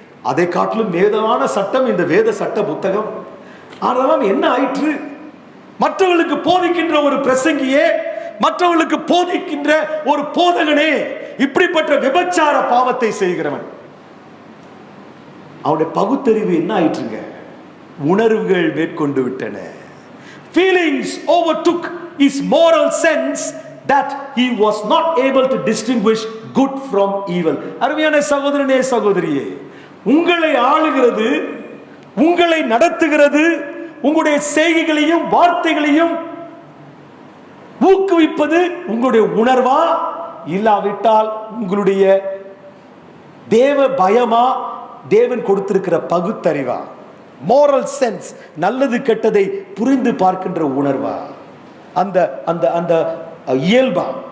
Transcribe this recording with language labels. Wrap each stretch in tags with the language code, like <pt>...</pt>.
<ta>அதை காட்டிலும் மேலான சட்டம் இந்த வேத சட்ட புத்தகம். ஆனால் என்ன ஆயிற்று? மற்றவர்களுக்கு போதிக்கின்ற ஒரு பிரசங்கியே, மற்றவர்களுக்கு போதிக்கின்ற ஒரு போதகனே இப்படிப்பட்ட விபச்சார பாவத்தை செய்கிறவன். அவனுடைய பகுத்தறிவு என்ன ஆயிற்றுங்க? உணர்வுகள் மேற்கொண்டு விட்டன.</ta> <en>Feelings overtook his moral sense that he was not able to distinguish good from evil.</en> <ta>அருமையான சகோதரனே, சகோதரியே, உங்களை ஆளுகிறது, உங்களை நடத்துகிறது, உங்களுடைய செய்கைகளையும் வார்த்தைகளையும் ஊக்குவிப்பது உங்களுடைய உணர்வா, இல்லாவிட்டால் உங்களுடைய தேவ பயமா, தேவன் கொடுத்திருக்கிற பகுத்தறிவா,</ta> <en>moral sense,</en> <ta>நல்லது கெட்டதை புரிந்து பார்க்கின்ற உணர்வா, அந்த அந்த அந்த இயல்பா?</ta>